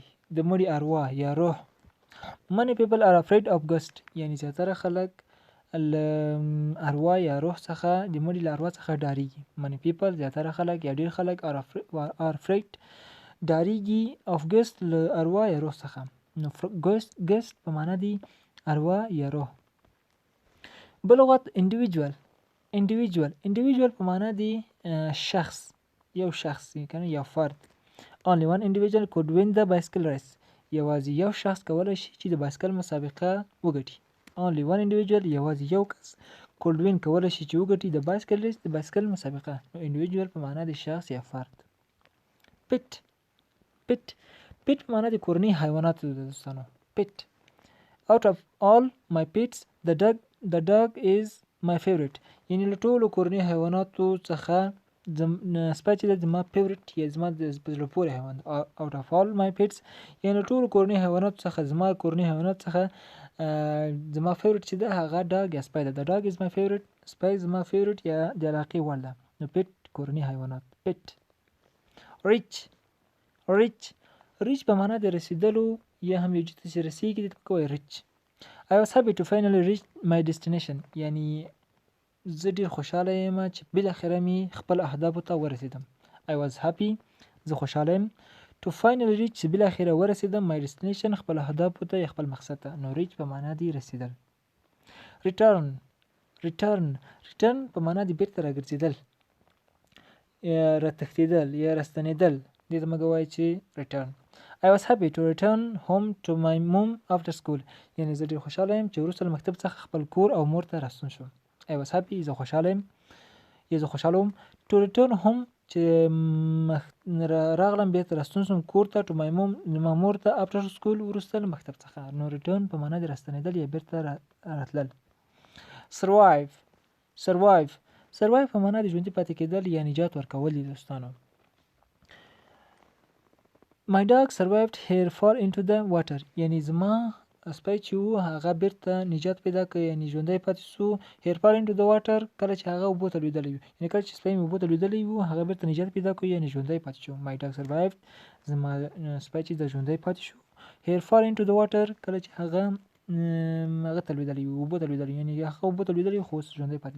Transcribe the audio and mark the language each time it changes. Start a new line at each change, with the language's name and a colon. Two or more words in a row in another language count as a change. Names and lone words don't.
Pashto: د مړي اروا یا روح.
English: Many people are afraid of ghosts.
Pashto: یعنی زیاتره خلک له اروا یا روح څخه د مړي له اروا څخه ډاریږي.
English: many people
Pashto: زیاتره خلک یا ډیر خلک
English: are afraid
Pashto: ډاریږي
English: of ghost
Pashto: له اروا یا روح څخه. نو ghost په معنا دی اروا یا روح. بل لغت individual په معنا دی شخص، یو شخص کنه یو فرد.
English: only one individual could win the bicycle race.
Pashto: یوازې یو شخص کولای شي چې د بایسکل مسابقه وګټي.
English: only one individual
Pashto: یوازې یو کس
English: could win
Pashto: کولای شي چې وګټي د بایسکل ریس د بایسکل مسابقه. نو individual په معنا د شخص یا فرد. pet په معنا د کورني حیواناتو د دوستانو.
English: pet out of all my pets the dog is my favorite.
Pashto: یعنی له ټولو کورني حیواناتو څخه سپی چې زما فیورټ یا زما د زړه پورې حیوان.
English: out of all my pets
Pashto: یعنی ټولو کورني حیواناتو څخه زما کورني حیوانات څخه زما فیورټ چې ده هغه ډاګ یا سپی ده.
English: the dog is my favorite.
Pashto: سپی زما فیورټ یا د علاقې وړ ده. نو pet کورني حیوانات. pet. rich په معنا د رسیدلو یا هم یو چیز چې رسیږي دې ته کوی rich.
English: I was happy to finally reach my destination.
Pashto: یعنی زه ډیر خوشاله یم چې بالاخره می خپل اهدافو ته ورسیدم.
English: I was happy
Pashto: زه خوشاله یم
English: to finally reach
Pashto: چې بالاخره ورسیدم
English: my destination
Pashto: خپل اهدافو ته یا خپل مقصد ته. نو reach په معنا دی رسیدل. return په معنا دی بیرته راګرځیدل یا راتښتیدل یا راستنیدل. دې ته موږ وایو چې return.
English: I was happy to return home to my mom after school.
Pashto: یعنی زه ډیر خوشاله یم چې وروسته له مکتب څخه خپل کور او مور ته راستون شم.
English: I was happy
Pashto: زه خوشاله وم
English: to return home
Pashto: چې راغلم بیرته راستون شم کور ته
English: to my mom
Pashto: زما مور ته
English: after school
Pashto: وروسته له مکتب څخه. نو return په معنا د راستنیدل یا بیرته راتلل. survive په معنا د ژوندي پاتې کېدل یا نجات ورکول دي دوستانو.
English: My dog survived her fall into the water.
Pashto: یعنی زما سپی چې وو هغه بیرته نجات پیدا کړ یعنی ژوندی پاتې سو.
English: her fall into the water
Pashto: کله چې هغه اوبو ته لوېدلی وي. یعنی کله چې سپی مې اوبو ته لوېدلی وو هغه بیرته نجات پیدا کړ یعنی ژوندی پاتې شو.
English: My dog survived
Pashto: زما سپی چې د ژوندی پاتې شو.
English: her fall into the water
Pashto: کله چې هغه ته لوېدلی وي اوبو ته لوېدلی یعنی هغه اوبو ته لوېدلی خو اوس ژوندی پاتې ده.